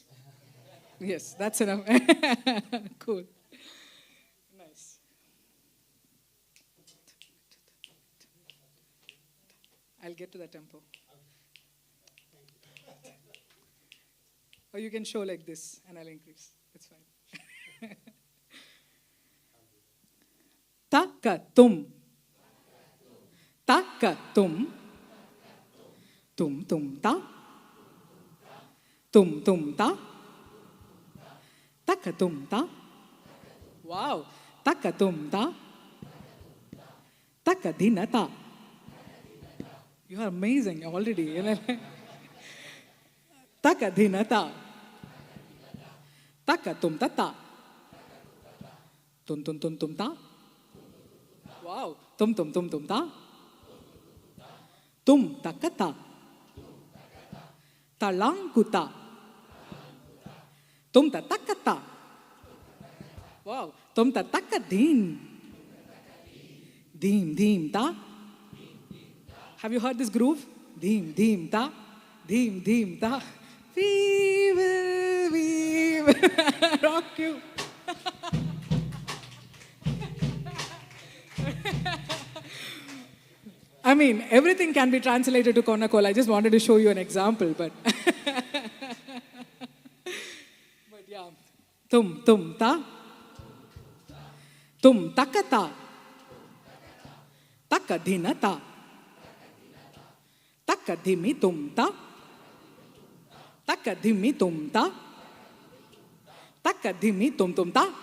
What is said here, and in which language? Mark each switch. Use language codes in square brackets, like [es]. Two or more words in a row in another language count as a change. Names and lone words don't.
[en] Yes, that's enough. Cool. Nice. I'll get to the tempo. Or you can show like this and I'll increase. It's fine. Taka-tum. Taka-tum. Tum-tum-ta. Tum-tum-ta. Taka-tum-ta. Wow. Taka-tum-ta. Taka-dinata. You are amazing already. Taka-dinata. Taka-tum-ta-ta. Tum-tum-tum-tum-ta. Wow. Tum-tum-tum-tum-ta. Tum-taka-ta. Talang-kuta. Tum-ta-taka-ta. Wow. Tum-ta-taka-din. Dim-dim-ta. Have you heard this groove? Dim-dim-ta. Dim-dim-ta. We will rock you. I mean, everything can be translated to Konakol. I just wanted to show you an example, but yeah. Tum-tum-ta. Tum-taka-ta. Taka-dinata. Taka-dimi-tum-ta. Taka-dimi-tum-ta. Taka-dimi-tum-tum-ta.